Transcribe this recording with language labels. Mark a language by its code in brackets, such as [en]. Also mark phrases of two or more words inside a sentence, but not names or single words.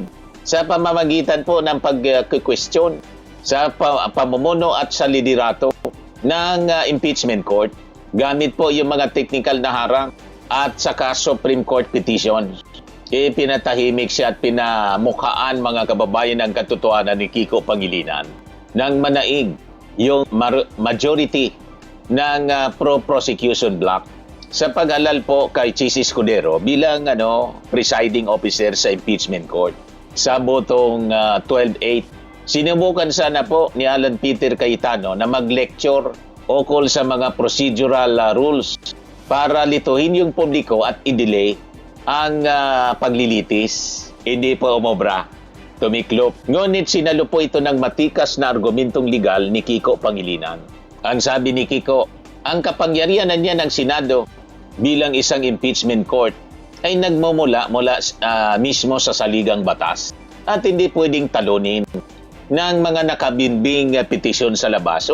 [tl] Sa pamamagitan po ng pag-question, sa pamumuno at sa liderato ng [en] impeachment court, [tl] gamit po yung mga technical na harang at saka Supreme Court petitions. Pinatahimik siya at pinamukhaan, mga kababayan, ng katotohanan ni Kiko Pangilinan nang manaig yung majority ng [en] pro-prosecution bloc [tl] sa pag-alal po kay Chis Escudero bilang [en] presiding officer [tl] sa [en] impeachment court. [tl] Sa botong 12-8, sinubukan sana po ni Alan Peter Cayetano na mag-lecture ukol sa mga [en] procedural rules [tl] para lituhin yung publiko at i-delay ang paglilitis. Hindi po umobra, tumiklop. Ngunit sinalo po ito ng matikas na argumentong legal ni Kiko Pangilinan. Ang sabi ni Kiko, ang kapangyarihan niya ng Senado bilang isang [en] impeachment court [tl] ay nagmumula mismo sa saligang batas at hindi pwedeng talunin ng mga nakabinbing petisyon sa labas.